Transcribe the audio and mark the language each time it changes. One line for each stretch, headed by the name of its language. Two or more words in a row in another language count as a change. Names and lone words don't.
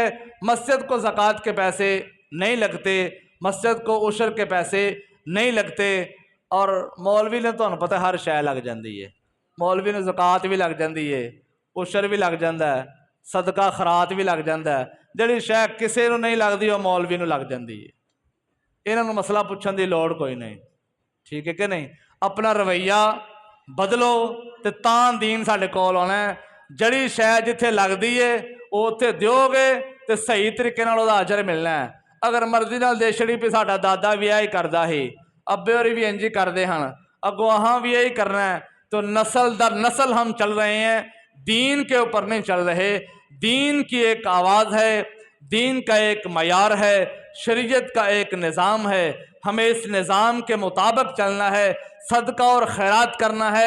Urdu: مسجد کو زکوٰۃ کے پیسے نہیں لگتے، مسجد کو عشر کے پیسے نہیں لگتے۔
Punjabi: اور مولوی نے تو پتہ ہر شے لگ جاندی ہے، مولوی نے زکوٰۃ بھی لگ جاندی ہے، عشر بھی لگ جاندہ ہے، صدقہ خیرات بھی لگ جاندہ ہے۔ جڑی شے کسے نو نہیں لگدی وہ مولوی نو لگ جاندی ہے۔ انہاں نو مسئلہ پوچھن دی لوڑ کوئی نہیں، ٹھیک ہے کہ نہیں؟ اپنا رویہ بدلو تے تاں دین ساڈے کول آنا ہے۔ جڑی شے جتھے لگدی ہے وہ اتھے دیو گے تے صحیح طریقے نال دا اجر ملنا ہے۔ اگر مرضی نال دے چھڑی پہ ساڈا دادا بھی یہی کردا ہی، ابے ہوری بھی انج ہی کردے ہن، اگوں اہاں بھی یہی کرنا ہے،
Urdu: تو نسل در نسل ہم چل رہے ہیں، دین کے اوپر نہیں چل رہے۔ دین کی ایک آواز ہے، دین کا ایک معیار ہے، شریعت کا ایک نظام ہے، ہمیں اس نظام کے مطابق چلنا ہے، صدقہ اور خیرات کرنا ہے۔